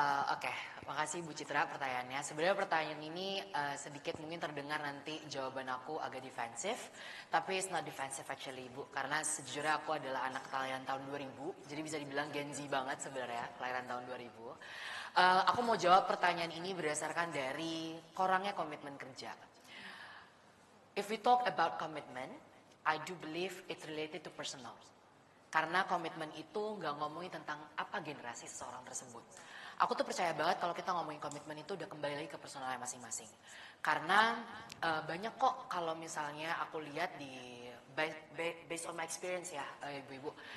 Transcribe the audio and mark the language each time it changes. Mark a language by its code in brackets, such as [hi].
[id] Oke, makasih Bu Citra pertanyaannya. Sebenarnya pertanyaan ini sedikit mungkin terdengar nanti jawaban aku agak defensif, tapi [en] it's not defensive actually [id] Bu, karena sejujurnya aku adalah anak kelahiran tahun 2000, jadi bisa dibilang Gen Z banget sebenarnya, kelahiran tahun 2000. Aku mau jawab pertanyaan ini berdasarkan dari kurangnya komitmen kerja. [en] If we talk about commitment, I do believe it's related to personal. [id] Karena komitmen itu nggak ngomongin tentang apa generasi seseorang tersebut. Aku tuh percaya banget kalau kita ngomongin komitmen itu udah kembali lagi ke personalnya masing-masing. Karena banyak kok kalau misalnya aku lihat di [en] based on my experience [id] ya ibu-ibu.